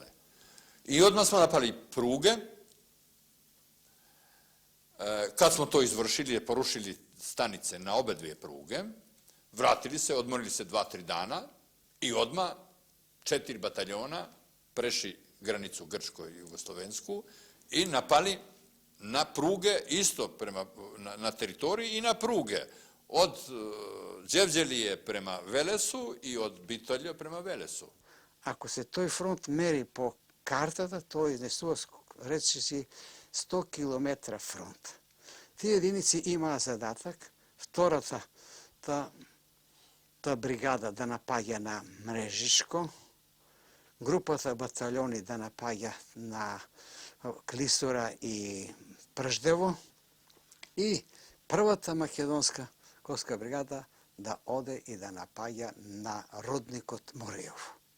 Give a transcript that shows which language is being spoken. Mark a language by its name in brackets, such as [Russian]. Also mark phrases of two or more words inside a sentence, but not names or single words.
[Serbian] I odmah smo napali pruge. Kad smo to izvršili, porušili stanice na obe dvije pruge, vratili se, odmorili se 2-3 dana i odmah 4 bataljona prešli granicu Grčko i Jugoslovensku i napali na pruge isto na teritoriji i na pruge od Đevđelije prema Velesu i od Bitolja prema Velesu. [Macedonian] Ако се тој фронт мери по картата, тој изнесува, речи си, 100 км фронт. Тие единици имаа задатак, втората бригада да напаѓа на Мрежишко, групата батальони да напаѓа на Клисура и Прждево и првата македонска корска бригада да оде и да напаѓа на родникот Морејов.